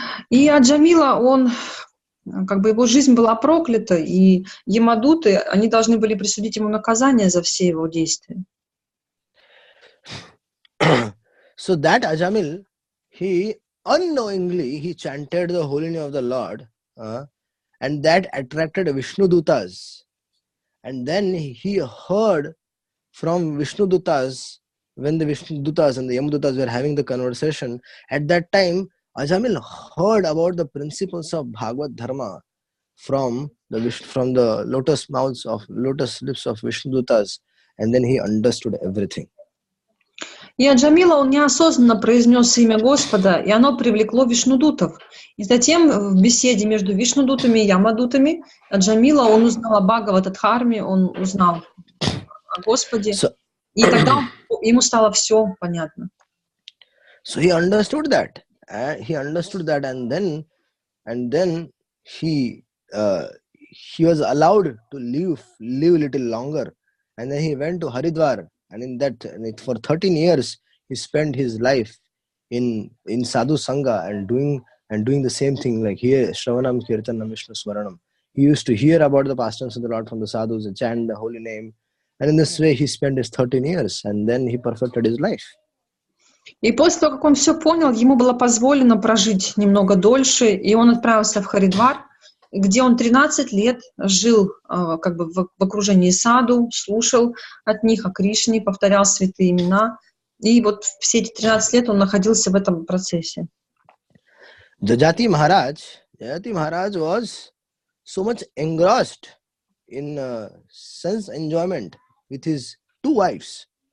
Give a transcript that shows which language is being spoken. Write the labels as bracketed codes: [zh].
[ru] И Аджамила, он, как бы его жизнь была проклята, и Ямадуты, они должны были присудить ему наказание за все его действия. [en] So that Ajamil, he unknowingly chanted the holy name of the Lord, and that attracted Vishnu Dutas. And then he heard from Vishnu Dutas, when the Vishnu Dutas and the Yamadutas were having the conversation. At that time, Ajamil heard about the principles of Bhagavad Dharma from the lotus lips of Vishnu Dutas, and then he understood everything. [ru] И Аджамила, он неосознанно произнес имя Господа, и оно привлекло Вишнудутов. И затем в беседе между Вишнудутами и Ямадутами Аджамила, он узнал о Бхагаватадхарме, он узнал о Господе, и тогда ему стало все понятно. [en] So he understood that. And then he was allowed to live little longer. And then he went to Haridwar. And in that, for 13 years, he spent his life in sadhu sangha and doing the same thing, like here Shravanam Kirtanam Vishnu Smaranam. He used to hear about the pastimes of the Lord from the sadhus and chant the holy name. And in this way, he spent his 13 years, and then he perfected his life. [ru] И после того, как он все понял, ему было позволено прожить немного дольше, и он отправился в Харидвар, где он 13 лет жил как бы в окружении саду, слушал от них о Кришне, повторял святые имена. И вот все эти 13 лет он находился в этом процессе. [en] Jajati Maharaj was so much engrossed in sense enjoyment with his 2 wives.